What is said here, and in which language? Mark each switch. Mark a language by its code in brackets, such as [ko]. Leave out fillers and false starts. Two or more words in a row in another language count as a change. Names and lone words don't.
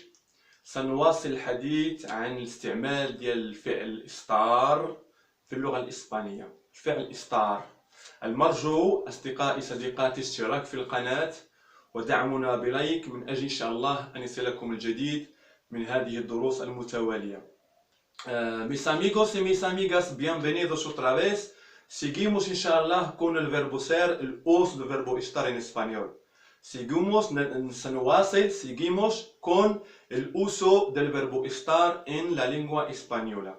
[ar] سنواصل الحديث عن الاستعمال ديال الفعل إستار في اللغة الإسبانية. الفعل إستار المرجو أصدقائي صديقاتي اشتراك في القناة ودعمنا بلايك من أجل إن شاء الله أن يصلكم الجديد من هذه الدروس المتوالية. [es] Mis amigos y mis amigas, bienvenidos otra vez. Seguimos, inshallah, con el verbo ser, el uso del verbo estar en español. Seguimos con el uso del verbo estar en la lengua española.